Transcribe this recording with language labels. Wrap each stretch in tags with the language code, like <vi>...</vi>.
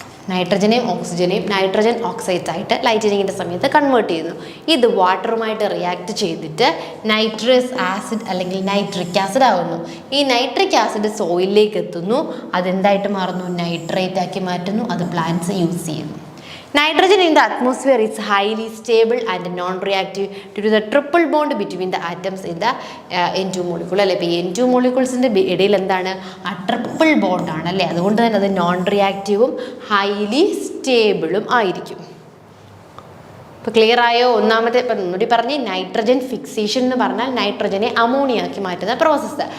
<ml>നൈട്രജനെയും ഓക്സിജനെയും nitrogen oxides ആയിട്ട് ലൈറ്റനിങ്ങിൻ്റെ സമയത്ത് convert ചെയ്യുന്നു. ഇത് വാട്ടറുമായിട്ട് റിയാക്ട് ചെയ്തിട്ട് നൈട്രസ് ആസിഡ് അല്ലെങ്കിൽ നൈട്രിക് ആസിഡ് ആവുന്നു. ഈ നൈട്രിക് ആസിഡ് സോയിലിലേക്ക് എത്തുന്നു, അതെന്തായിട്ട് മാറുന്നു, നൈട്രേറ്റ് ആക്കി മാറ്റുന്നു. അത് പ്ലാന്റ്സ് യൂസ് ചെയ്യുന്നു.</ml> <en>Nitrogen in the atmosphere is highly stable and non-reactive due to the triple bond between the atoms in the N2 molecule.</en> <ml>അല്ലെ, ഇപ്പോൾ N2 മോളിക്യൂൾസിൻ്റെ ഇടയിൽ എന്താണ്, ആ ട്രിപ്പിൾ ബോണ്ടാണ് അല്ലേ. അതുകൊണ്ട് തന്നെ അത് നോൺ റിയാക്റ്റീവും ഹൈലി സ്റ്റേബിളും ആയിരിക്കും. ഇപ്പോൾ ക്ലിയർ ആയോ? ഒന്നാമത്തെ ഇപ്പം ഒന്നുകൂടി പറഞ്ഞ്, നൈട്രജൻ ഫിക്സേഷൻ എന്ന് പറഞ്ഞാൽ നൈട്രജനെ അമോണിയാക്കി മാറ്റുന്ന പ്രോസസ്സ്.</ml>